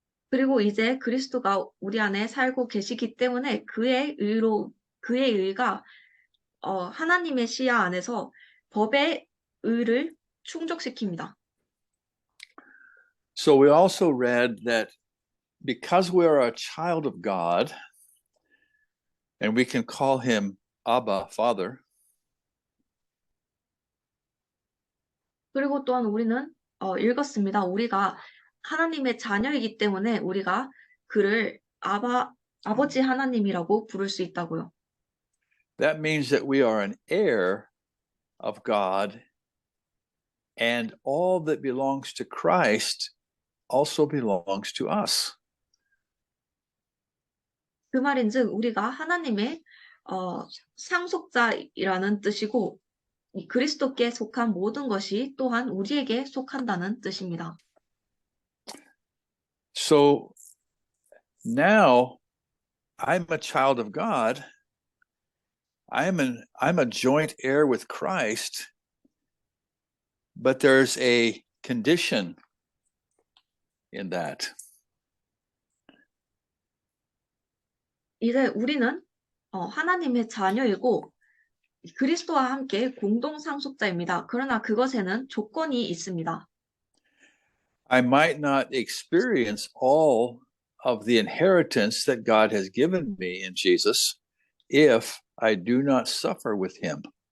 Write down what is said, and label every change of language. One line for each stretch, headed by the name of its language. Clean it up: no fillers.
Korean: 그리고 이제 그리스도가 우리 안에 살고 계시기 때문에 그의 의가 하나님의 시야 안에서 법의 의를 충족시킵니다.
English: So we also read that because we are a child of God, and we can call him Abba, Father,
Korean: 그리고 또한 우리는 읽었습니다. 우리가 하나님의 자녀이기 때문에 우리가 그를 아버지 하나님이라고 부를 수 있다고요.
English: that means that we are an heir of God, and all that belongs to Christ also belongs to us.
Korean: 그 말인즉 우리가 하나님의 상속자이라는 뜻이고 이 그리스도께 속한 모든 것이 또한 우리에게 속한다는 뜻입니다.
English: So now I'm a child of God. I'm a joint heir with Christ, but there's a condition in that.
Korean: 이제 우리는 하나님의 자녀이고 그리스도와 함께 공동 상속자입니다. 그러나 그것에는 조건이 있습니다.
English: I might not experience all of the inheritance that God has given me in Jesus if I do not suffer with him.